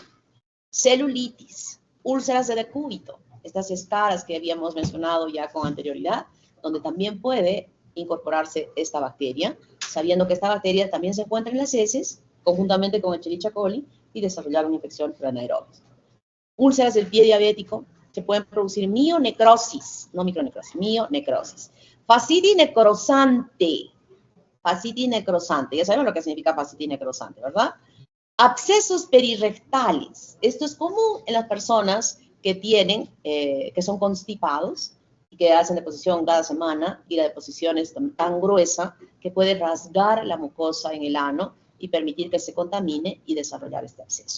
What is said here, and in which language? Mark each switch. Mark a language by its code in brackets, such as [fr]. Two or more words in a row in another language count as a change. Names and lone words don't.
[es] Celulitis, úlceras de decúbito, estas escaras que habíamos mencionado ya con anterioridad, donde también puede incorporarse esta bacteria, sabiendo que esta bacteria también se encuentra en las heces, conjuntamente con Escherichia coli, y desarrollar una infección anaeróbica. Úlceras del pie diabético, se pueden producir mionecrosis, no micronecrosis, mionecrosis. Fascitis necrosante, ya sabemos lo que significa fascitis necrosante, ¿verdad? Abscesos perirrectales, esto es común en las personas que tienen, que son constipados y que hacen deposición cada semana, y la deposición es tan gruesa que puede rasgar la mucosa en el ano y permitir que se contamine y desarrollar este absceso.